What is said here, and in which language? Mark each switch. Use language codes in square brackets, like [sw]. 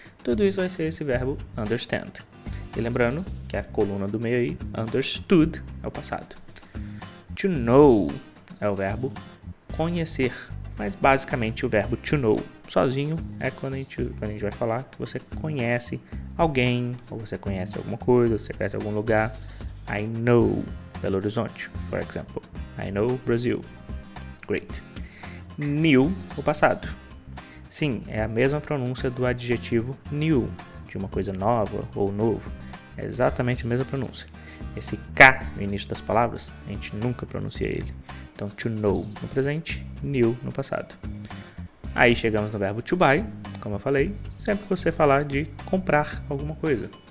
[pt] Tudo isso vai ser esse verbo understand. E lembrando que a coluna do meio aí, understood, é o passado. To know é o verbo conhecer, mas basicamente o verbo to know sozinho é quando a gente vai falar que você conhece alguém, ou você conhece alguma coisa, você conhece algum lugar. [en] I know Belo Horizonte, for example. I know Brazil. Great. New, [pt] o passado. Sim, é a mesma pronúncia do adjetivo new, de uma coisa nova ou novo. É exatamente a mesma pronúncia. Esse K no início das palavras, a gente nunca pronuncia ele. Então, to know no presente, new no passado. Aí chegamos no verbo to buy, como eu falei, sempre que você falar de comprar alguma coisa.